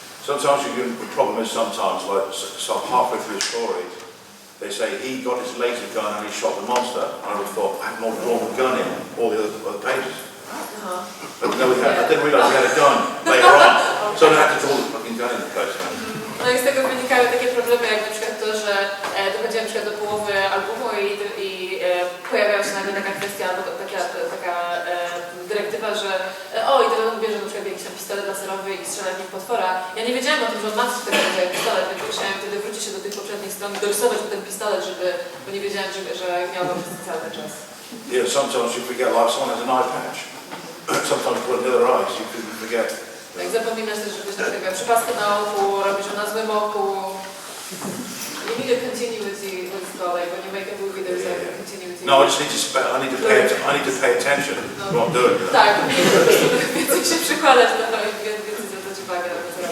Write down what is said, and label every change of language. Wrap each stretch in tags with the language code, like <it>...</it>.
<en>Sometimes the problem is sometimes like so halfway through the story, they say he got his laser gun and he shot the monster. I would have thought I had more drawn the gun in all the other pages. But no, I didn't realise we had a gun later on, so I had to draw the fucking gun in the place.</en> <pl>No i z tego wynikają takie problemy, jak na przykład to, że dochodziłem na przykład do połowy albumu i pojawiała się nagle taka kwestia, albo taka dyrektywa, że i teraz on bierze na przykład jakiś tam pistolet laserowy i strzela w nim potwora. Ja nie wiedziałem o tym, że on ma coś takiego jak pistolet, więc musiałem wtedy wrócić się do tych poprzednich stron i dorysować ten pistolet, bo nie wiedziałem, że miał go przez cały czas.</pl> <en>Yeah, sometimes you forget, like someone has an eye patch. Sometimes you put another eye, so you forget.</en> <pl>Tak, zapominasz też, żebyś na tego przypaskę na oku, robisz ją na złym oku.</pl> <en>You need a continuity with like when you make a movie, there's a continuity. No, I just need to pay attention. No. What I'm doing.</en> <pl>Tak, więcej się przykładać na to i więcej zwracać uwagę na to.</pl>